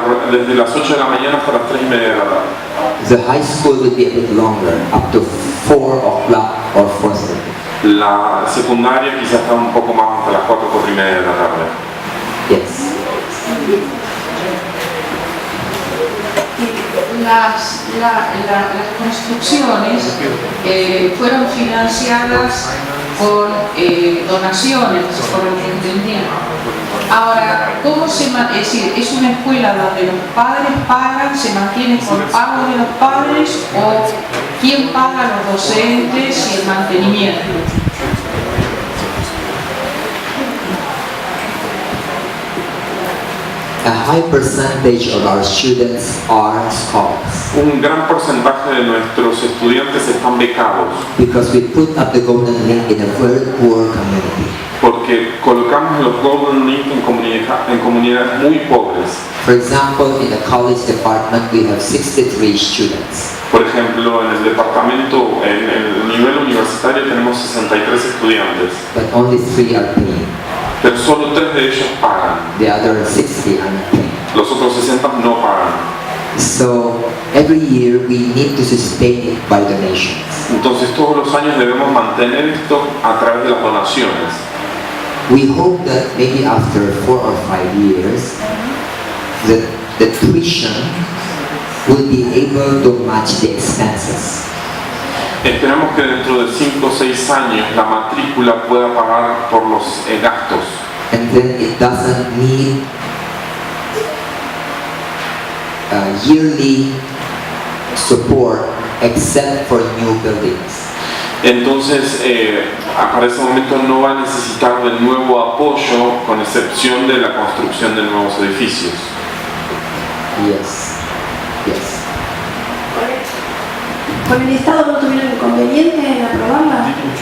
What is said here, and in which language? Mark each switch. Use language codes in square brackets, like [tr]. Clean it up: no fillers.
[es] Desde las 8 de la mañana hasta las 3:30 de la tarde. [en] The high school will be a bit longer, up to 4 o'clock or 4:30. [es] La secundaria quizás está un poco más hasta las 4:30 de la tarde. [en] Yes. [es] Las construcciones fueron financiadas con donaciones, por lo que entendí. Ahora, ¿cómo se mantiene? Es decir, ¿es una escuela donde los padres pagan, se mantiene por pago de los padres o quién paga a los docentes y el mantenimiento? [en] A high percentage of our students are scholars [es] Un gran porcentaje de nuestros estudiantes están becados [en] because we put up the Golden Link in a very poor community. [es] porque colocamos los Golden Link en comunidades muy pobres. [en] For example, in the college department we have 63 students, [es] Por ejemplo, en el departamento, en el nivel universitario tenemos 63 estudiantes, [en] but only 3 are paying. [es] pero solo 3 de ellos pagan. [en] The other 60 are not paying. [es] Los otros 60 no pagan. [en] So every year we need to sustain it by donations. [es] Entonces todos los años debemos mantener esto a través de las donaciones. [en] We hope that maybe after 4 or 5 years, the tuition will be able to match the expenses. [es] Esperamos que dentro de 5 o 6 años la matrícula pueda pagar por los gastos. [en] And then it doesn't need yearly support except for new buildings. [es] Entonces, para ese momento no va a necesitar de nuevo apoyo, con excepción de la construcción de nuevos edificios. [en] Yes. Yes. [es] ¿Con el Estado no tuvieron inconveniente en aprobarla?